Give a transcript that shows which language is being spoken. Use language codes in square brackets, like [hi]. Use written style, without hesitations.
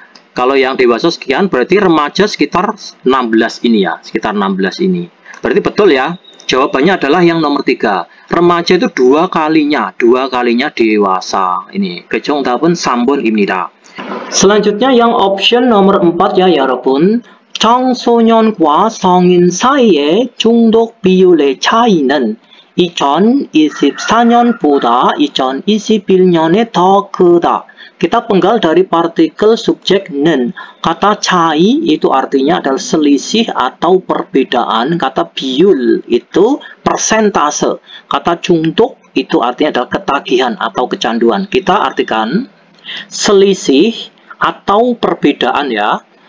[id] Kalau yang dewasa sekian, berarti remaja sekitar 16 ini ya, sekitar 16 ini. Berarti betul ya, jawabannya adalah yang nomor 3. Remaja itu 2 kalinya dewasa. Ini ke [ko] 정답은 3번입니다. [id] Selanjutnya yang option nomor 4 ya, [ko] 여러분. 청소년과 성인 사이의 중독 비율의 차이는 2024년보다 2021년에 더 크다. [id] Kita penggal dari partikel subjek nen. Kata cai itu artinya adalah selisih atau perbedaan. Kata biul itu persentase. Kata jungduk itu artinya adalah ketagihan atau kecanduan. Kita artikan selisih atau perbedaan ya.